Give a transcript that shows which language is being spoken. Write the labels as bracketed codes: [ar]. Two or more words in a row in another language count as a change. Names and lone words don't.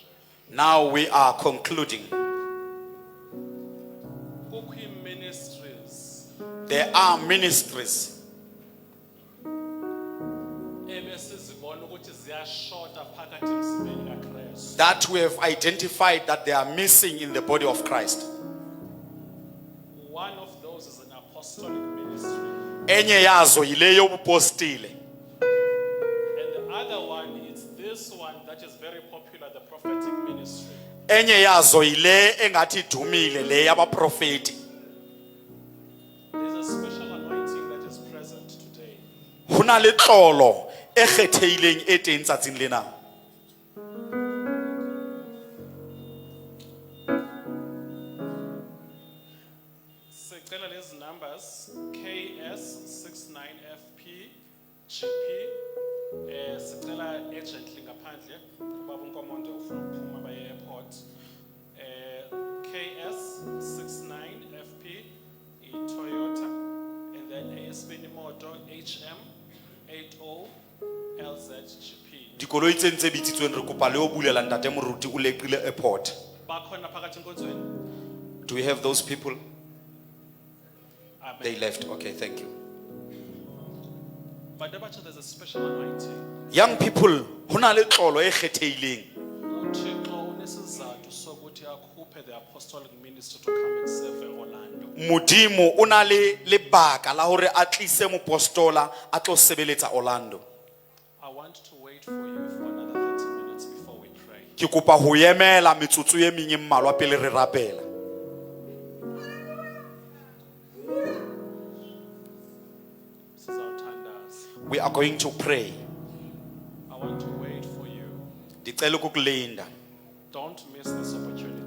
[en] Now we are concluding. [zu] Kukho ministries [en] There are ministries [zu] ebesizibona ukuthi ziyashota phakathi emzimbeni kaKristu. [en] that we have identified that they are missing in the body of Christ. One of those is an apostolic ministry, [zu] Enye yazo yile yobupostile. [en] and the other one is this one that is very popular, the prophetic ministry. [zu] Enye yazo yile engathi dumile le yabaprofeti. [en] There's a special anointing that is present today. [st] Hona le tlolo e kgetheileng e teng tsatsing lena. [zu] Sicela lezi numbers KS69FP GP. Sicela urgently ngaphandle ubaba uNkomondo ufuna ukuphuma baye airport. [st] KS69FP moto HM80 LZGP. dikoloi tse ntse bitsitsweng re kopa le o bulela ntate moruti o leqile airport. [zu] Bakhona phakathi enkonzweni? [en] Do we have those people? Amen. They left. Okay, thank you. But there's a special anointing. Young people, [st] hona le tlolo e kgethehileng. [zu] uThixo unesizathu sokuthi akhuphe [en] the apostolic ministry to come and serve Orlando. [st] Modimo o na le lebaka la hore a tlise mopostola a tlo sebeletsa Orlando. [en] I want to wait for you for another 30 minutes before we pray. [st] Ke kopa ho emela metsotso e meng e mmalwa pele re rapela. [en] This is our tandas. We are going to pray. I want to wait for you. [xh] Ndicela ukukulinda. [en] Don't miss this opportunity.